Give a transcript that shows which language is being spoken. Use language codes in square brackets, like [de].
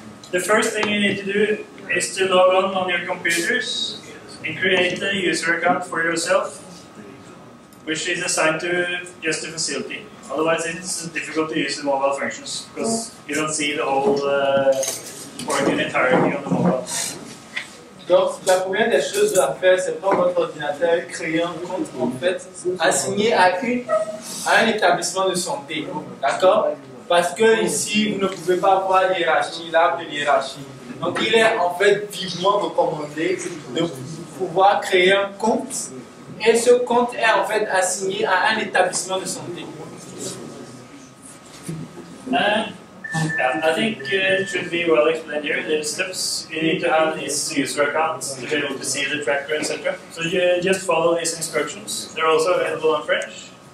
[en] The first thing you need to do is to log on your computers and create a user account for yourself, which is assigned to just the facility. Otherwise it's difficult to use the mobile functions because you don't see the whole or the entirety of the mobile. [fr] Donc la première des choses à faire, c'est prendre votre ordinateur et créer un compte en fait assigné à un établissement de santé. D'accord? Parce que ici, vous ne pouvez pas avoir hiérarchie, l'arbre de hiérarchie. Donc il est en fait vivement recommandé de pouvoir créer un compte. Et ce compte est en fait assigné à un établissement de santé. [en] I think it should be well explained here. The steps you need to have this user account to be able to see the tracker, etc. So you just follow these instructions. They're also available in French.